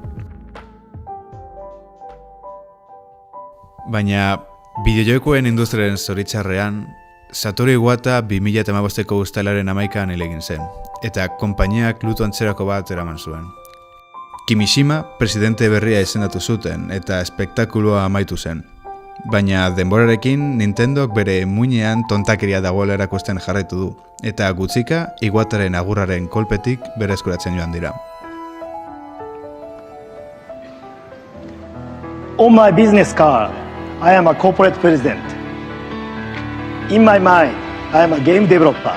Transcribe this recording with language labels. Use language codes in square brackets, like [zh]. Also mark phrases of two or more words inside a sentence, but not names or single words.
[eu] Baina, bideojokoen industriaren zoritxarrean, Satoru Iwata 2015ko uztailaren 11an hil egin zen, eta konpainiak luto antzerako bat eraman zuen. Kimishima presidente berria izendatu zuten, eta espektakuloa amaitu zen. Baina denborarekin Nintendok bere muinean tontakeria dagoela erakusten jarraitu du, eta gutxika Iwataren agurraren kolpetik berreskuratzen joan dira. [en] On my business card, I am a corporate president. In my mind, I am a game developer.